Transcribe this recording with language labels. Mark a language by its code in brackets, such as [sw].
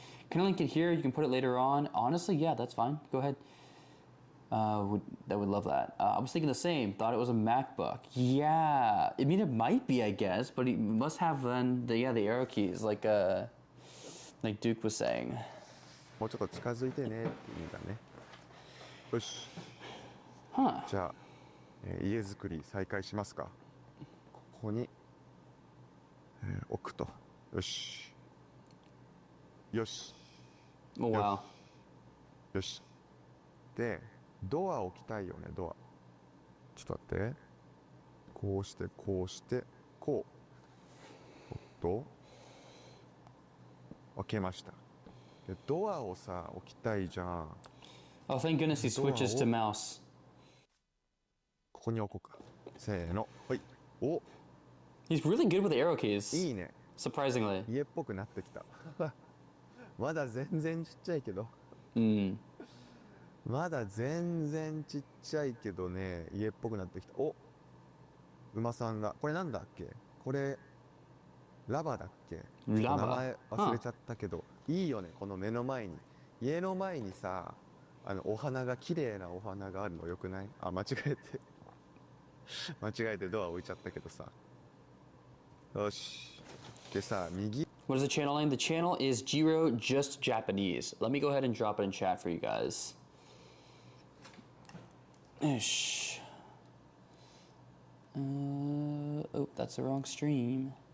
[en] Can I link it here? You can put it later on. Honestly, yeah, that's fine. Go ahead. Would love that. I was thinking the same. Thought it was a MacBook. Yeah, I mean it might be, I guess, but it must have then the arrow keys, like Duke was saying. [ja] もうちょっと近づいてねって意味だね。よし。じゃあ、家作り再開しますか。ここに、置くと。よし。よし。 [en] Oh wow. [ja] よし。で、ドア置きたいよね、ドア。ちょっと待って。こうして、こうして、こう。開けました。で、ドアをさ、置きたいじゃん。 [en] Oh, thank goodness he switches to mouse. [ja] ここに置こうか。せーの。はい。お、 [en] He's really good with the arrow keys. [ja] いいね。 [en] Surprisingly. [ja] 家っぽくなってきた。まだ全然ちっちゃいけど。まだ全然ちっちゃいけどね、家っぽくなってきた。お、馬さんが。これなんだっけ？これ、ラバだっけ？ラバ？名前忘れちゃったけど、いいよね、この目の前に。家の前にさ、お花が、綺麗なお花があるのよくない？あ、間違えてドア置いちゃったけどさ。よし。でさ、右。 [en] What is the channel name? The channel is Jiro Just Japanese. Let me go ahead and drop it in chat for you guys. Ish. Oh, that's the wrong stream.